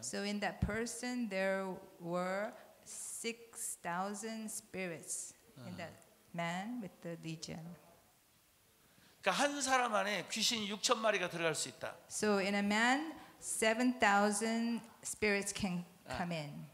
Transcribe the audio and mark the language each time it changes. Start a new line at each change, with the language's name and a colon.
English: So in that person there were 6,000 spirits in that man with the legion.
Korean: 그러니까 한 사람 안에 귀신이 6천 마리가 들어갈 수 있다.
English: So in a man 7,000 spirits can come in.